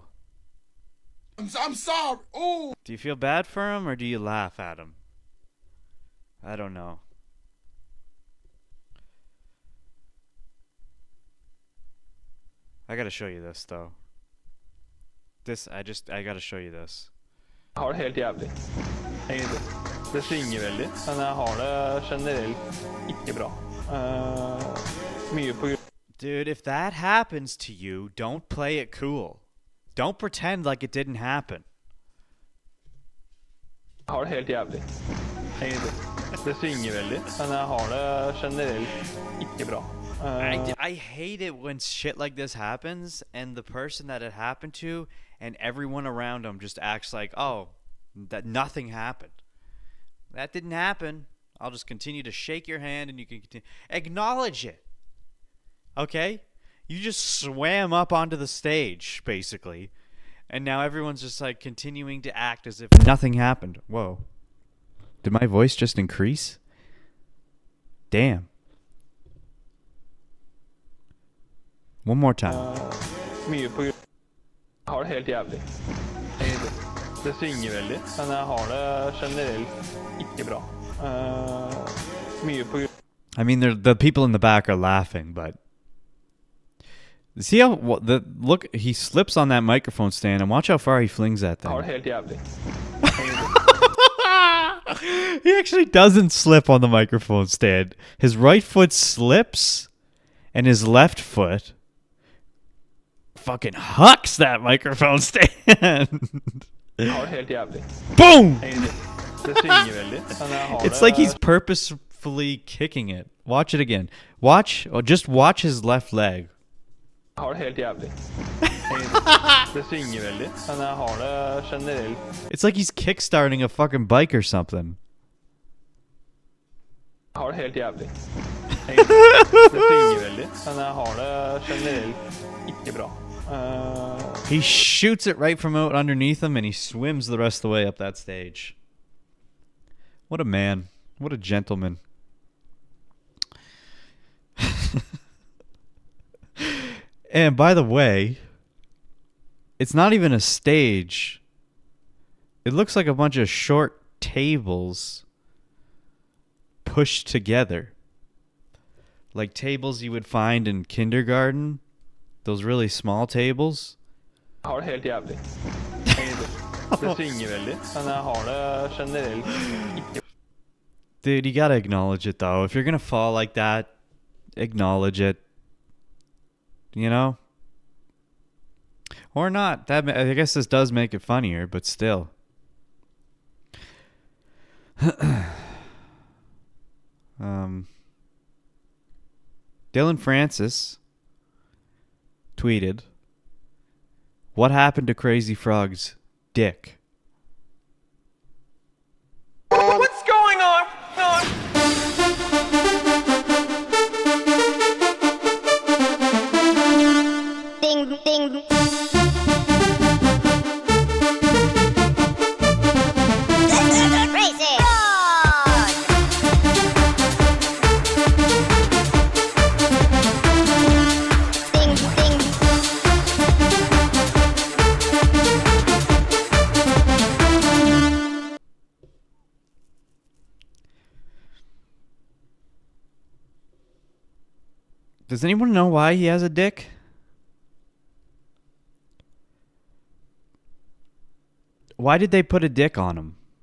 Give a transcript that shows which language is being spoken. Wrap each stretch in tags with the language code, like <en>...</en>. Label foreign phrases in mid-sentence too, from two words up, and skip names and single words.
<en>I'm sorry. Ooh. Do you feel bad for him or do you laugh at him? I don't know. I gotta show you this though. I gotta show you this.</en> <no>Jeg har det helt jævlig. Egentlig. Det svinger veldig, men jeg har det generelt ikke bra. Mye på grunn.</no> <en>Dude, if that happens to you, don't play it cool. Don't pretend like it didn't happen.</en> <no>Jeg har det helt jævlig. Egentlig. Det svinger veldig, men jeg har det generelt ikke bra.</no> <en>I hate it when shit like this happens and the person that it happened to and everyone around them just acts like, oh, that nothing happened. That didn't happen. I'll just continue to shake your hand and you can continue. Acknowledge it. Okay? You just swam up onto the stage, basically. And now everyone's just like continuing to act as if nothing happened. Whoa. Did my voice just increase? Damn. One more time.</en> <no>Mye på grunn. Jeg har det helt jævlig. Egentlig. Det svinger veldig, men jeg har det generelt ikke bra. Mye på grunn.</no> <en>I mean, the people in the back are laughing, but see how look, he slips on that microphone stand and watch how far he flings that thing.</en> <no>Jeg har det helt jævlig.</no> <en>He actually doesn't slip on the microphone stand. His right foot slips and his left foot fucking hucks that microphone stand.</en> <no>Jeg har det helt jævlig.</no> <en>Boom!</en> <no>Det svinger veldig, men jeg har</no> <en>It's like he's purposefully kicking it. Watch it again. Just watch his left leg.</en> <no>Jeg har det helt jævlig. Det svinger veldig, men jeg har det generelt.</no> <en>It's like he's kickstarting a fucking bike or something.</en> <no>Jeg har det helt jævlig. Det svinger veldig, men jeg har det generelt ikke bra.</no> <en>He shoots it right from out underneath him and he swims the rest of the way up that stage. What a man. What a gentleman. And by the way, it's not even a stage. It looks like a bunch of short tables pushed together. Like tables you would find in kindergarten. Those really small tables.</en> <no>Jeg har det helt jævlig. Det svinger veldig, men jeg har det generelt ikke.</no> <en>Dude, you gotta acknowledge it though. If you're gonna fall like that, acknowledge it. You know? Or not. I guess this does make it funnier, but still. Dylan Francis tweeted, "What happened to Crazy Frog's dick?" What's going on? Ding, ding. Crazy. Ding, ding. Does anyone know why he has a dick? Why did they put a dick on him?</en>